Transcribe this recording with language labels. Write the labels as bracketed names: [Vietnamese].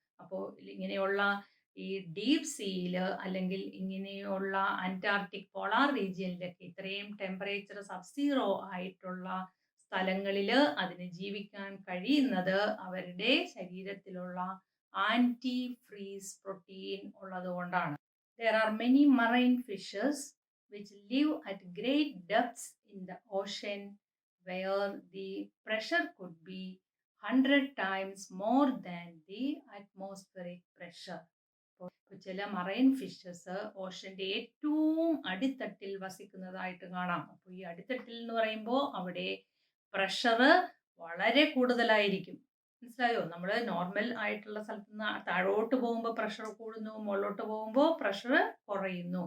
[Malayalam] അപ്പോൾ ഇങ്ങനെയുള്ള ഈ ഡീപ് സീയിൽ അല്ലെങ്കിൽ ഇങ്ങനെയുള്ള അന്റാർട്ടിക് പോളാർ റീജിയനിലൊക്കെ ഇത്രയും ടെമ്പറേച്ചർ സബ്സീറോ ആയിട്ടുള്ള സ്ഥലങ്ങളിൽ അതിന് ജീവിക്കാൻ കഴിയുന്നത് അവരുടെ ശരീരത്തിലുള്ള ആൻറ്റി ഫ്രീസ് പ്രോട്ടീൻ ഉള്ളത് കൊണ്ടാണ്. [English] There are many marine fishes which live at great depths in the ocean where the pressure could be 100 times more than the atmospheric pressure. [Malayalam] ചില മറൈൻ ഫിഷസ് ഓഷന്റെ ഏറ്റവും അടിത്തട്ടിൽ വസിക്കുന്നതായിട്ട് കാണാം. അപ്പോൾ ഈ അടിത്തട്ടിൽ എന്ന് പറയുമ്പോൾ അവിടെ പ്രഷർ വളരെ കൂടുതലായിരിക്കും. മനസ്സിലായോ? നമ്മൾ നോർമൽ ആയിട്ടുള്ള സ്ഥലത്ത് നിന്ന് താഴോട്ട് പോകുമ്പോൾ പ്രഷർ കൂടുന്നു, മുകളിലോട്ട് പോകുമ്പോൾ പ്രഷർ കുറയുന്നു.